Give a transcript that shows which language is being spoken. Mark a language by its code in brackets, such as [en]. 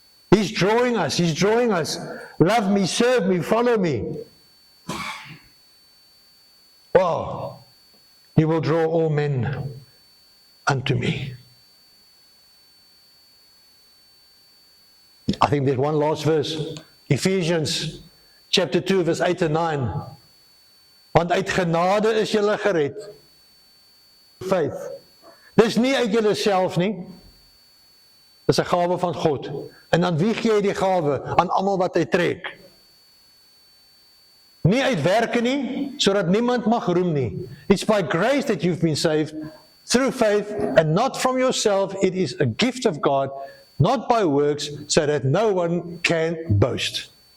[en] He's drawing us. Love me, serve me, follow me. Wow. He will draw all men unto me. I think there's one last verse. Ephesians chapter 2, verse 8 and 9. [af] Want uit genade is julle gered. Faith. Dis nie uit julle self nie. Dis 'n gawe van God. En aan wie gee hy die gawe? Aan almal wat hy trek. Nie uit werke nie, sodat niemand mag roem nie. [en] It's by grace that you've been saved, through faith, and not from yourself. It is a gift of God, not by works, so that no one can boast.